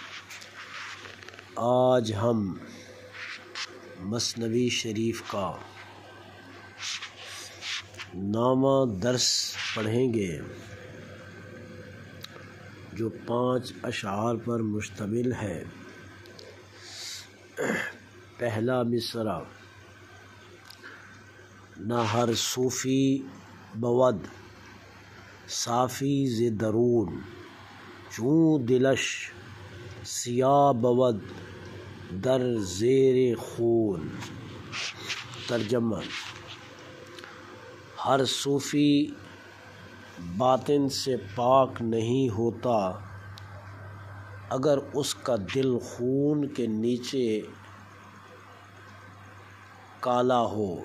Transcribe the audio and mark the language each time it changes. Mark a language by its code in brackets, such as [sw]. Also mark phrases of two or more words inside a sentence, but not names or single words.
[ur] آج ہم مثنوی شریف کا 9واں درس پڑھیں گے جو 5 اشعار پر مشتمل ہے۔ پہلا مصرع: [fa] نہ ہر صوفی بود صافی ز درون، چون دلش سیاه بود در زیر خون۔ [ur] ترجمہ: ہر صوفی باطن سے پاک نہیں ہوتا اگر اس کا دل خون کے نیچے کالا ہو۔